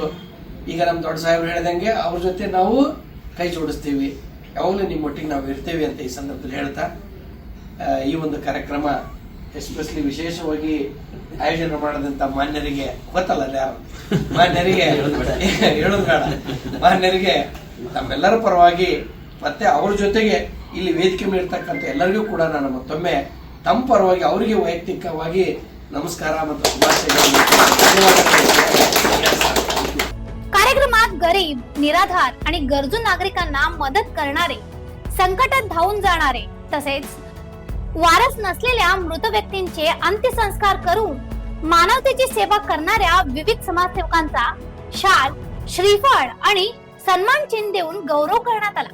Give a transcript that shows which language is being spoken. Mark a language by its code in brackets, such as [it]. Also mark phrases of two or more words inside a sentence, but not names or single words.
[kn] ಈಗ ನಮ್ಮ ದೊಡ್ಡ ಸಾಹೇಬರು ಹೇಳಿದಂಗೆ ಅವ್ರ ಜೊತೆ ನಾವು ಕೈ ಜೋಡಿಸ್ತೀವಿ, ಯಾವಾಗಲೂ ನಿಮ್ಮೊಟ್ಟಿಗೆ ನಾವು ಇರ್ತೇವೆ ಅಂತ ಈ ಸಂದರ್ಭದಲ್ಲಿ ಹೇಳ್ತಾ ಈ ಒಂದು ಕಾರ್ಯಕ್ರಮ ಎಸ್ಪೆಷಲಿ ವಿಶೇಷವಾಗಿ ಆಯೋಜನೆ ಮಾಡದಂತ ಮಾನ್ಯರಿಗೆ ಗೊತ್ತಲ್ಲ ಯಾರು ಮಾನ್ಯರಿಗೆ ಹೇಳೋದು ಬೇಡ, ಮಾನ್ಯರಿಗೆ ತಮ್ಮೆಲ್ಲರ ಪರವಾಗಿ ಮತ್ತೆ ಅವ್ರ ಜೊತೆಗೆ ಇಲ್ಲಿ ವೇದಿಕೆ ಮೇಲಿರ್ತಕ್ಕಂಥ ಎಲ್ಲರಿಗೂ ಕೂಡ ನಾನು ಮತ್ತೊಮ್ಮೆ ತಮ್ಮ ಪರವಾಗಿ ಅವರಿಗೆ ವೈಯಕ್ತಿಕವಾಗಿ नमस्कार [mr] कार्यक्रमात गरीब, निराधार आणि गरजू नागरिकांना मदत करणारे, संकटात धावून जाणारे तसेच वारस नसलेल्या मृत व्यक्तींचे अंत्यसंस्कार करून मानवतेची सेवा करणाऱ्या विविध समाजसेवकांचा शाल, श्रीफळ आणि सन्मान चिन्ह देऊन गौरव करण्यात आला.